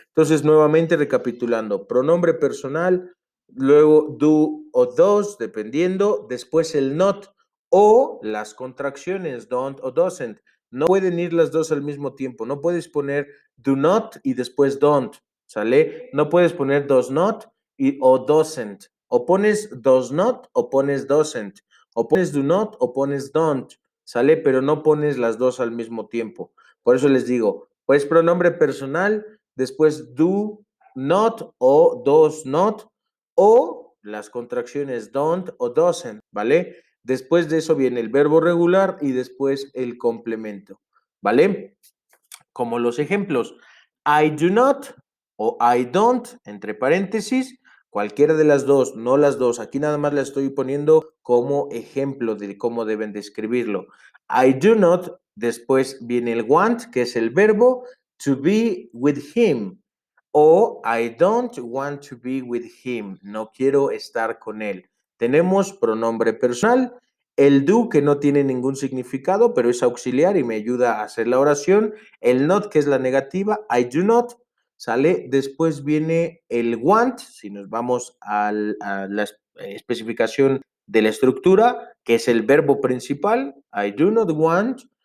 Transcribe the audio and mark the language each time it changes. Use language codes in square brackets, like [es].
[es] Entonces, nuevamente recapitulando, pronombre personal, luego do o does, dependiendo, después el not o las contracciones, don't o doesn't. No pueden ir las dos al mismo tiempo. No puedes poner do not y después don't, ¿sale? No puedes poner does not o doesn't. O pones does not o pones doesn't. O pones do not o pones don't, ¿sale? Pero no pones las dos al mismo tiempo. Por eso les digo, pues pronombre personal, después do not o does not o las contracciones don't o doesn't, ¿vale? Después de eso viene el verbo regular y después el complemento, ¿vale? Como los ejemplos, I do not o I don't, entre paréntesis, cualquiera de las dos, no las dos. Aquí nada más la estoy poniendo como ejemplo de cómo deben de escribirlo. I do not, después viene el want, que es el verbo, to be with him. [en] O I don't want to be with him. [es] No quiero estar con él. Tenemos pronombre personal, el do que no tiene ningún significado, pero es auxiliar y me ayuda a hacer la oración. El not que es la negativa, I do not, ¿sale? Después viene el want, si nos vamos a la especificación de la estructura, que es el verbo principal, I do not want.